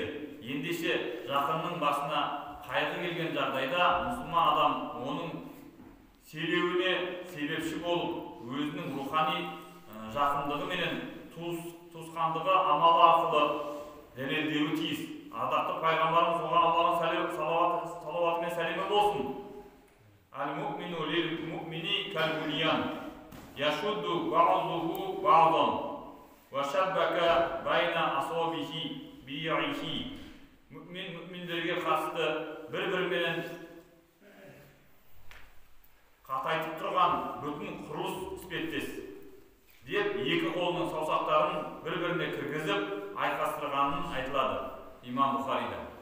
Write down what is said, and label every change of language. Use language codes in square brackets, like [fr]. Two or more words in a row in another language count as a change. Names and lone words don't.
[kk] Ендеше жақынның басына қайғы келген жағдайда мұсылман адам оның селеуіне себепші болып, өзінің рухани жақындығы менен туысқандығы амалы арқылы дәлелдеуі тиіс. Ардақты пайғамбарымыз оған Алланың салауаты мен сәлемі болсын. [ar] المؤمن للمؤمن كالبنيان، يشد بعضه بعضا، وشبك بين أصابعه بيه. [kk] Мүминдерге қатысты бір-бірімен қатайтып тұрған бүтін құрылыс іспеттес деп екі қолының саусақтарын бір-біріне кіргізіп айқастырғанын айтылады имам Бұхарида.